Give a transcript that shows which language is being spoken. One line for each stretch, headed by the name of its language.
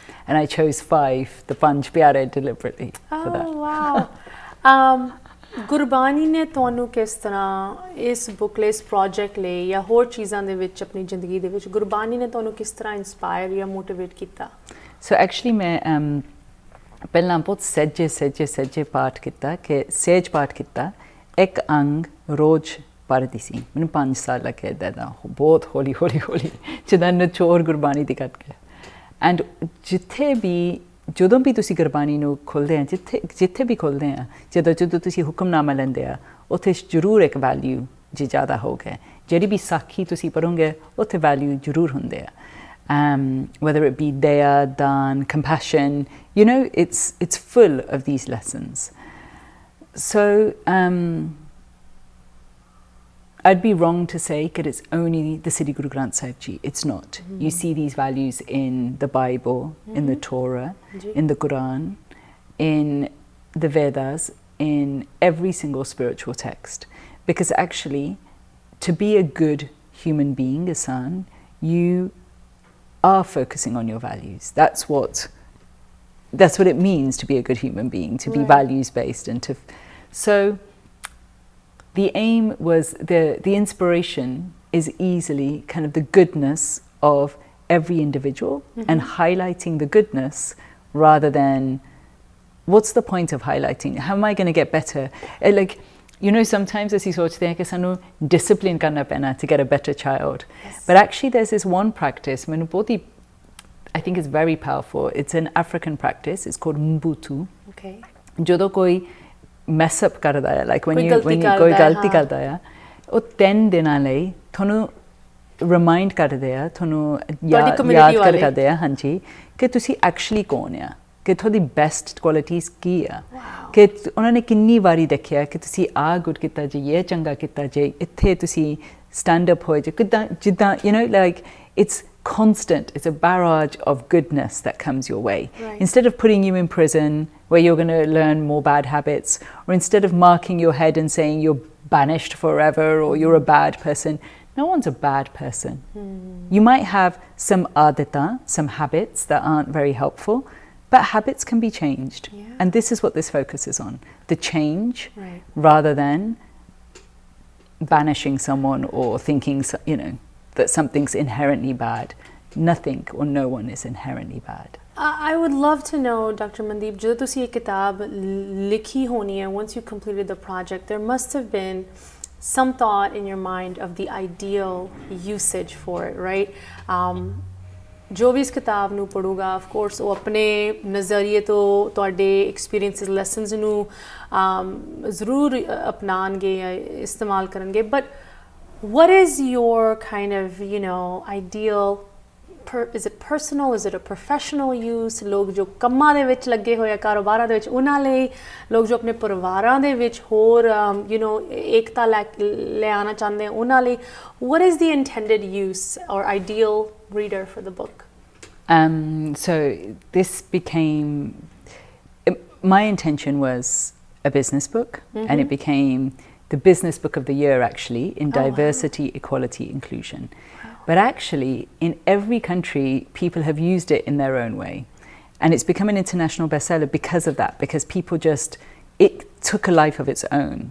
English: And I chose 5, the Panj Pyare, deliberately for that. Oh, wow.
Punjabi: Gurbani ਨੇ ਤੁਹਾਨੂੰ ਕਿਸ ਤਰ੍ਹਾਂ ਇਸ ਬੁੱਕ ਲਈ ਇਸ ਪ੍ਰੋਜੈਕਟ ਲਈ ਜਾਂ ਹੋਰ ਚੀਜ਼ਾਂ ਦੇ ਵਿੱਚ ਆਪਣੀ ਜ਼ਿੰਦਗੀ ਦੇ ਵਿੱਚ ਗੁਰਬਾਣੀ ਨੇ ਤੁਹਾਨੂੰ ਕਿਸ ਤਰ੍ਹਾਂ ਇਨਸਪਾਇਰ ਜਾਂ ਮੋਟੀਵੇਟ ਕੀਤਾ? ਸੋ ਐਕਚੁਅਲੀ ਮੈਂ ਪਹਿਲਾਂ ਬਹੁਤ ਸਹਿਜੇ ਪਾਠ ਕੀਤਾ ਕਿ ਸਹਿਜ ਪਾਠ ਕੀਤਾ ਇੱਕ ਅੰਗ ਰੋਜ਼ ਪੜ੍ਹਦੀ ਸੀ ਮੈਨੂੰ 5 ਸਾਲ ਲੱਗੇ ਇੱਦਾਂ ਦਾ ਬਹੁਤ ਹੌਲੀ ਜਿੱਦਾਂ ਨਿਚੋੜ ਗੁਰਬਾਣੀ ਦੀ ਕਰਕੇ ਐਂਡ ਜਿੱਥੇ ਵੀ ਜਦੋਂ ਵੀ ਤੁਸੀਂ ਗੁਰਬਾਣੀ ਨੂੰ ਖੋਲ੍ਹਦੇ ਆ ਜਿੱਥੇ ਵੀ ਖੋਲ੍ਹਦੇ ਆ ਜਦੋਂ ਤੁਸੀਂ ਹੁਕਮਨਾਮਾ ਲੈਂਦੇ ਆ ਉੱਥੇ ਜ਼ਰੂਰ ਇੱਕ ਵੈਲਿਊ ਜੇ ਜ਼ਿਆਦਾ ਹੋ ਗਿਆ ਜਿਹੜੀ ਵੀ ਸਾਖੀ ਤੁਸੀਂ ਪੜ੍ਹੋਗੇ ਉੱਥੇ ਵੈਲਿਊ ਜ਼ਰੂਰ ਹੁੰਦੇ ਆ
English: whether it be daya, dan, compassion, it's full of these lessons. So I'd be wrong to say that it's only the Sri Guru Granth Sahib Ji. It's not. You see these values in the Bible, in the Torah, in the Quran, in the Vedas, in every single spiritual text. Because actually, to be a good human being, a son, you are focusing on your values. That's what it means to be a good human being, to be values based and to so the aim was the inspiration is easily kind of the goodness of every individual and highlighting the goodness rather than what's the point of highlighting? How am I going to get better? Like sometimes
Punjabi: ਅਸੀਂ ਸੋਚਦੇ ਹਾਂ ਕਿ ਸਾਨੂੰ discipline ਕਰਨਾ ਪੈਣਾ
English: to get a better child. But actually there's this one practice,
Punjabi: ਮੈਨੂੰ ਬਹੁਤ ਹੀ
English: I think it's very powerful. It's an African practice. It's called Mbutu. Okay.
Punjabi: ਜਦੋਂ ਕੋਈ mess up ਕਰਦਾ ਹੈ
English: like when you
Punjabi: ਕੋਈ ਗਲਤੀ ਕਰਦਾ ਹੈ ਉਹ 10 ਦਿਨਾਂ ਲਈ ਤੁਹਾਨੂੰ remind ਕਰਦੇ ਆ ਤੁਹਾਨੂੰ ਯਾਦ ਕਰਦੇ ਆ ਹਾਂਜੀ ਕਿ ਤੁਸੀਂ actually ਕੌਣ ਆ ਕਿ ਤੁਹਾਡੀ best qualities ਕੀ ਆ ਕਿ ਉਹਨਾਂ ਨੇ ਕਿੰਨੀ ਵਾਰੀ ਦੇਖਿਆ ਕਿ ਤੁਸੀਂ ਆ ਗੁੱਡ ਕੀਤਾ ਜੇ ਇਹ ਚੰਗਾ ਕੀਤਾ ਜੇ ਇੱਥੇ ਤੁਸੀਂ stand up ਹੋਏ ਜੇ ਕਿੱਦਾਂ ਜਿੱਦਾਂ
English: like it's constant, it's a barrage of goodness that comes your way. Instead of putting you in prison where you're going to learn more bad habits, or instead of marking your head and saying you're banished forever or you're a bad person, no one's a bad person. You might have some adita, some habits that aren't very helpful, but habits can be changed. And this is what this focuses on, the change rather than banishing someone or thinking that something's inherently bad. Nothing or no one is inherently bad. I would love to know, Dr. Mandeep,
Punjabi: ਜਦੋਂ ਤੁਸੀਂ ਇਹ ਕਿਤਾਬ ਲਿਖੀ ਹੋਣੀ ਹੈ,
English: once you completed the project, there must have been some thought in your mind of the ideal usage for it, right?
Punjabi: ਜੋ ਵੀ ਇਸ ਕਿਤਾਬ ਨੂੰ ਪੜੂਗਾ
English: of course
Punjabi: ਉਹ ਆਪਣੇ ਨਜ਼ਰੀਏ ਤੋਂ ਤੁਹਾਡੇ experiences, lessons ਨੂੰ ਜ਼ਰੂਰ ਅਪਣਾਉਣਗੇ ਜਾਂ ਇਸਤੇਮਾਲ ਕਰਨਗੇ,
English: but what is your kind of ideal is it personal, is it a professional use?
Punjabi: ਲੋਕ ਜੋ ਕੰਮਾਂ ਦੇ ਵਿੱਚ ਲੱਗੇ ਹੋਏ ਆ ਕਾਰੋਬਾਰਾਂ ਦੇ ਵਿੱਚ ਉਹਨਾਂ ਲਈ, ਲੋਕ ਜੋ ਆਪਣੇ ਪਰਿਵਾਰਾਂ ਦੇ ਵਿੱਚ ਹੋਰ ਏਕਤਾ ਲੈ ਆਉਣਾ ਚਾਹੁੰਦੇ ਆ ਉਹਨਾਂ ਲਈ,
English: what is the intended use or ideal reader for the book? So this became my intention was a business book and it became the business book of the year actually in diversity, equality, inclusion. But actually in every country people have used it in their own way and it's become an international bestseller because of that, because people it took a life of its own.